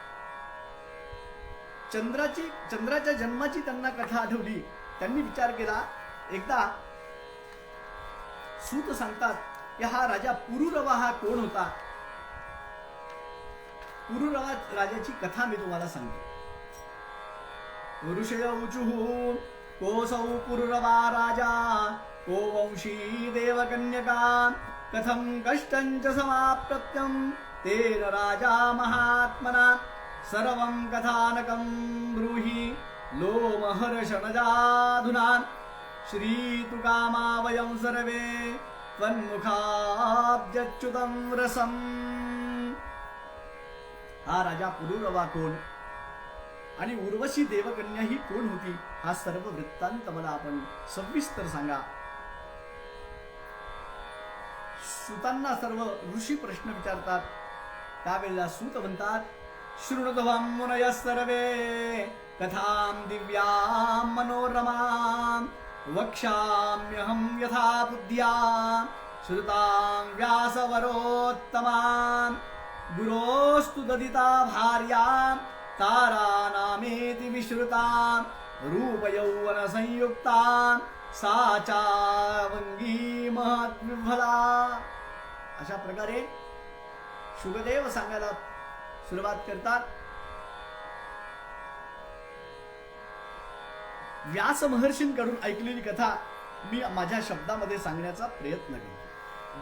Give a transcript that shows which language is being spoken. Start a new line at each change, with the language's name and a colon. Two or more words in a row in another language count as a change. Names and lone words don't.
Marathi: चंद्राच्या जन्माची त्यांना कथा आठवली. त्यांनी विचार केला. एकदा सूत सांगतात की हा राजा पुरुरवा हा कोण होता. पुरुरवा राजाची कथा मी तुम्हाला सांगतो.
Sanskrit: ऋषय ऊचुः कोऽसौ पुरुरवा राजा को वंशी देवकन्यका कथं कष्टं च समाप्तम् तेन राजा महात्मना सर्वं कथानकं ब्रूहि लोमहर्षणजाधुना श्रीतुकामा वयं सर्वे त्वन्मुखाब्जच्युतं रसम्.
Marathi: हा राजा पुरुरवा कोण आणि उर्वशी देवकन्या ही कोण होती हा सर्व वृत्तांत मला आपण सविस्तर सांगा. सूतांना सर्व ऋषी प्रश्न विचारतात. त्यावेळेला सूत म्हणतात
Sanskrit: शृणुध्वं मुनयः सर्वे कथां दिव्यां मनोरमां वक्ष्याम्यहं यथा बुद्ध्या श्रुतां व्यासवरोत्तमां गुरोस्तु ददिता भार्या तारानामेति विश्रुतां रूपयौवन संयुक्तां सा चावंगी महद्विफला.
Marathi: अशा प्रकारे शुकदेव सांगायला सुरुवात करतात. व्यास महर्षींकडून ऐकलेली कथा मी माझ्या शब्दामध्ये सांगण्याचा प्रयत्न करतो.